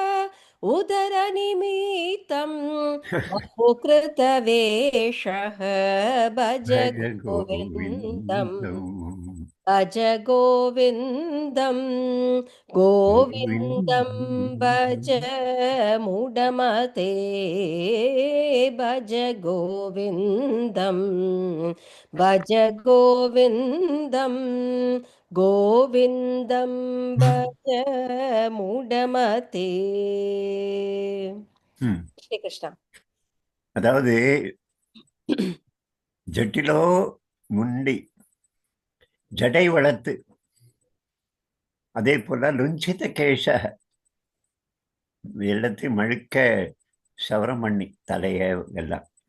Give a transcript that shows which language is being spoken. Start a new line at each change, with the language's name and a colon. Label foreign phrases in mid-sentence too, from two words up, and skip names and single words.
Sanskrit: उदरनिमित्तं बहुकृतवेषः भज गोविन्दं भज गोविन्दं गोविन्दं भज मुडमते भज गोविन्दं भज गोविन्दं गोविन्दं भज मुडमते.
Tamil: ஸ்ரீ கிருஷ்ணா. அதாவது
Sanskrit: जटिलो मुण्डी,
Tamil: ஜடை வளர்த்து, அதே போல
Sanskrit: लुञ्छित केश,
Tamil: எல்லாத்தையும் மழுக்க சவரம் பண்ணி தலைய எல்லாம்.